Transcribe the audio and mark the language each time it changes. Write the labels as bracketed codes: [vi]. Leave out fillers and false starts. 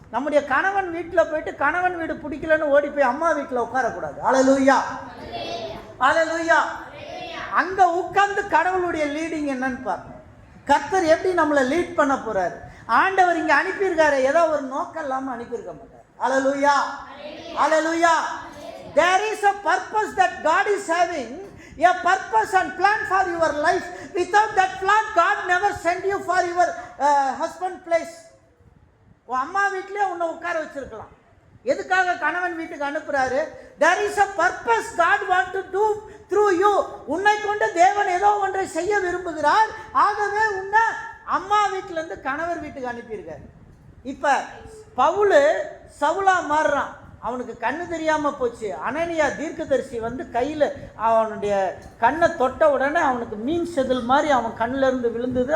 [ta] நம்முடைய கணவன் வீட்டில் போயிட்டு கணவன் வீடு பிடிக்கலன்னு ஓடி போய் அம்மா வீட்டில் உட்காரக்கூடாது. அல்லேலூயா, அல்லேலூயா. அங்கே உட்கார்ந்து கடவுளுடைய லீடிங் என்னன்னு பார்க்கணும். கர்த்தர் எப்படி நம்மளை லீட் பண்ண போறாரு. ஆண்டவர் இங்கே அனுப்பியிருக்காரு, ஏதோ ஒரு நோக்கம் இல்லாமல் அனுப்பியிருக்க மாட்டார். அல்லேலூயா, அல்லேலூயா. [en] There is a purpose that God is having, a purpose and plan for your life. Without that plan, God never sent you for your husband place. [ta] உன் அம்மா வீட்டிலே உன்னை உட்கார வச்சிருக்கலாம். எதுக்காக கணவன் வீட்டுக்கு அனுப்புறாரு? [en] There is a purpose God want to do through you. [ta] உன்னை கொண்டு தேவன் ஏதோ ஒன்றை செய்ய விரும்புகிறார். ஆகவே உன்னை அம்மா வீட்டிலேருந்து கணவர் வீட்டுக்கு அனுப்பியிருக்காரு. இப்போ பவுல் சவுலா மாறுறான். அவனுக்கு கண்ணு தெரியாமல் போச்சு. அனனியா தீர்க்கதரிசி வந்து கையில் அவனுடைய கண்ணை தொட்ட உடனே அவனுக்கு மீன் செதில் மாதிரி அவன் கண்ணிலேருந்து விழுந்தது.